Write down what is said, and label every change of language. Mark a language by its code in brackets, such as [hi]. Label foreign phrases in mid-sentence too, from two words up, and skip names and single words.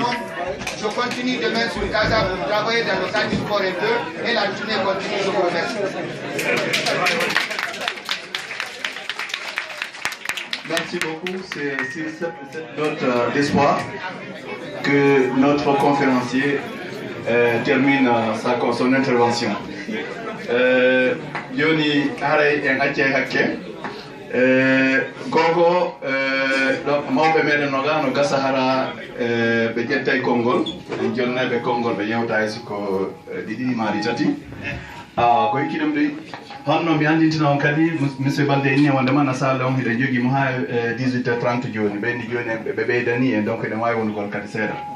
[fr] Je continue demain sur Casa pour travailler dans le cadre du sport et la journée continue. Je vous remercie. Merci beaucoup. C'est cette note d'espoir que notre conférencier termine son intervention. Yoni Harey en Aceh Hakke. [ff] Gogo mawɓe meɗen no gasa hara ɓe ƴetta e konngol en jonnaɓe konngol ɓe yewta e siko ɗiɗi maari tati ko hikki ɗum ɗi honno mi andintina on kadi monsieur Balde inni wondema na sala on hiɗen jogui mo ha 18h30 joni ɓeydi joni ɓe ɓeydani en donc eɗen wawi wonugol kadi seeɗa